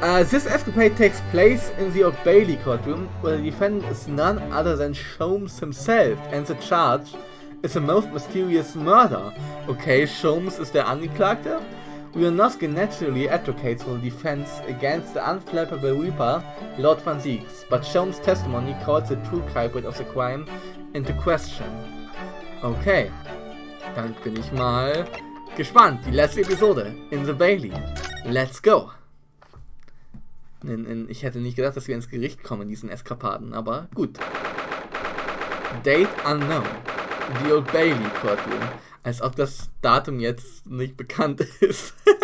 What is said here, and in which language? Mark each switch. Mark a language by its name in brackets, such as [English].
[English] This escapade takes place in the Old Bailey courtroom, where the defendant is none other than Sholmes himself, and the charge is a most mysterious murder. [German] Okay, Sholmes ist der Angeklagte. [English] Leonoski naturally advocates for the defense against the unflappable Reaper, Lord Van Zieks, but Sholmes' testimony calls the true culprit of the crime into question. [German] Okay, dann bin ich mal gespannt. Die letzte Episode [English] in the Bailey. Let's go! [German] Ich hätte nicht gedacht, dass wir ins Gericht kommen in diesen Eskapaden, aber gut. [English] Date unknown. [German] The Old Bailey Courtroom. Als ob das Datum jetzt nicht bekannt ist.